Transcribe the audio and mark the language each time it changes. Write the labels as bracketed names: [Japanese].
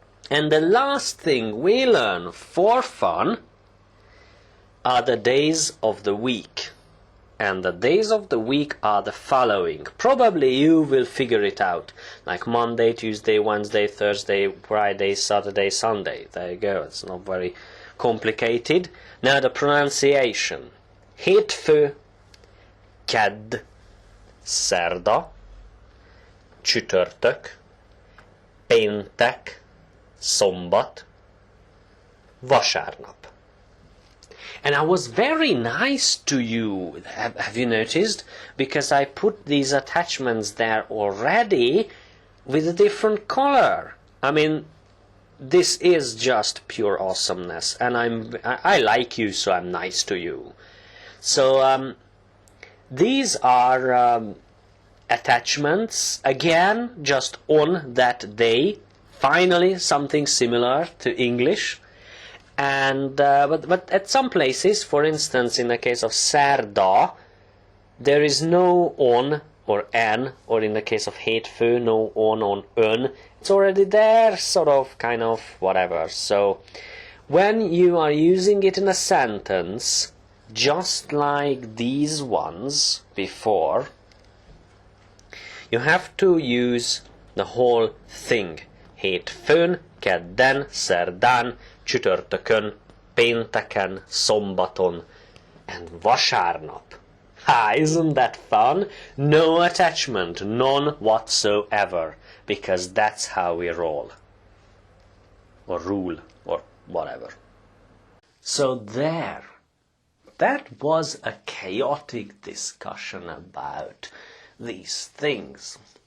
[English] And the last thing we learn for fun are the days of the week. And the days of the week are the following. Probably you will figure it out. Like Monday, Tuesday, Wednesday, Thursday, Friday, Saturday, Sunday. There you go. It's not very complicated. Now the pronunciation. [Hungarian] Hétfő, kedd, szerda, csütörtök, péntek, szombat, vasárnap. [English] And I was very nice to you, have you noticed? Because I put these attachments there already with a different color. I mean, this is just pure awesomeness, and I like you, so I'm nice to you. So these are attachments, again, just on that day. Finally, something similar to English. And but at some places, for instance, in the case of szerda, there is no on or an, or in the case of hétfő, no on ön. It's already there, sort of, kind of, whatever. So when you are using it in a sentence, just like these ones before, you have to use the whole thing. [Hungarian] Hétfőn, kedden, szerdán, csütörtökön, pénteken, szombaton, and vasárnap. [English] Ah, isn't that fun? No attachment, none whatsoever, because that's how we roll. Or rule, or whatever. So there. That was a chaotic discussion about these things.